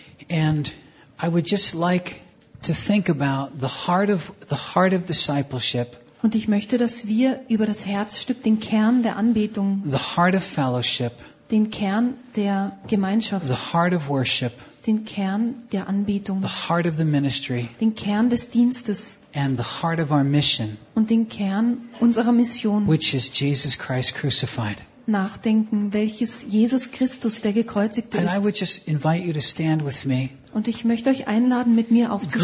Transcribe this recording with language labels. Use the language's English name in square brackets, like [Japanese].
[English] And I would just like to think about the heart of discipleship. [German] Und ich möchte, dass wir über das Herzstück, den Kern der Anbetung, [English] the heart of fellowship, [German] den Kern der Gemeinschaft, [English] the heart of worship, [German] den Kern der Anbetung, [English] the heart of the ministry, [German] den Kern des Dienstes, [English] and the heart of our mission, [German] und den Kern unserer Mission, [English] which is Jesus Christ crucified, [German] nachdenken, welches Jesus Christus, der Gekreuzigte ist. [English] And I would just invite you to stand with me. [German] Und ich möchte euch einladen, mit mir aufzustehen.